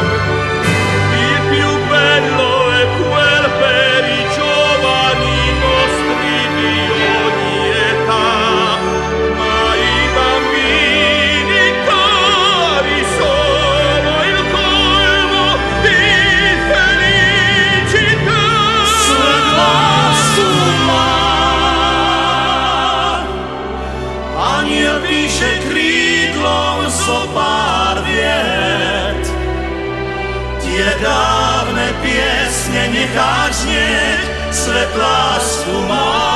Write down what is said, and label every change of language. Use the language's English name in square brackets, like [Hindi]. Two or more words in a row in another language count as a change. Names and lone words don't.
[Italian] Il più bello è quel per i giovani nostri di ogni età, ma i bambini cari sono il colmo di felicità. [Slovak] Svet lásku má, anjel píše krídlom zo pár viet. Tie dávne piesne necháš znieť, svet lásku má.